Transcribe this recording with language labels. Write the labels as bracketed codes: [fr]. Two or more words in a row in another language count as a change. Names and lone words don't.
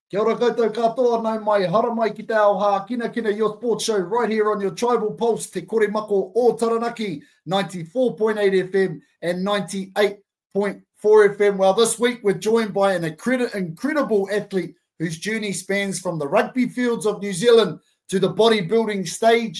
[mi] ora koutou katoa nau mai hara mai ki te ao Hākinakina, [en] your sports show right here on your Tribal Pulse, Te Kore Mako o Taranaki, 94.8 FM and 98.4 FM. Well, this week we're joined by an incredible athlete whose journey spans from the rugby fields of New Zealand to the bodybuilding stage.